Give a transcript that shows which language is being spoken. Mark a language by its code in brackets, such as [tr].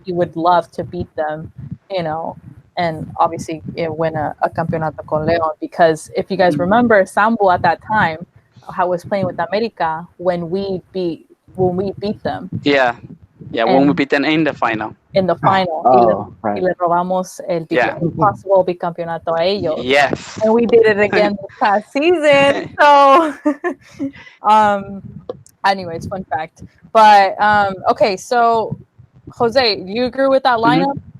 [en] He would love to beat them. And obviously win a [es] campeonato con Leon, [en] because if you guys remember, Sambo at that time was playing with America when we beat them. Yeah, when we beat them in the final. [es] Y le robamos el possible bicampeonato a ellos. [en] Yes. And we did it again this past season. So, anyways, fun fact. But okay, so Jose, do you agree with that lineup?